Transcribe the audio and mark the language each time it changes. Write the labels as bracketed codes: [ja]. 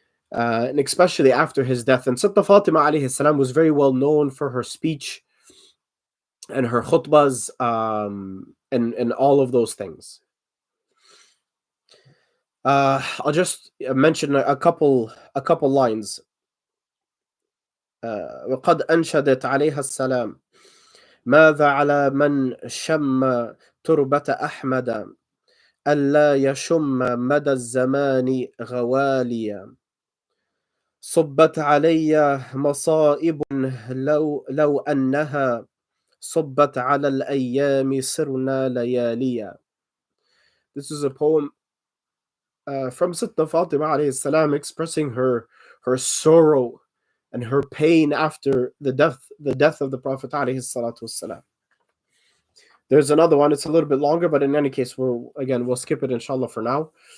[en] And especially after his death. And Sitna Fatima alayhi salam was very well known for her speech and her khutbahs, and all of those things. I'll just mention a couple lines. [ar] وقد أنشدت عليها السلام ماذا على من شم تربة أحمد ألا يشم مدى الزمان غواليا صبت علي مصائب لو أنها صبت على الأيام صرنا لياليا. [en] This is a poem from Sittah Fatima alayhi salam, expressing her sorrow and her pain after the death of the Prophet alayhi salatu wassalam. There's another one, it's a little bit longer, but in any case, we'll skip it inshallah for now.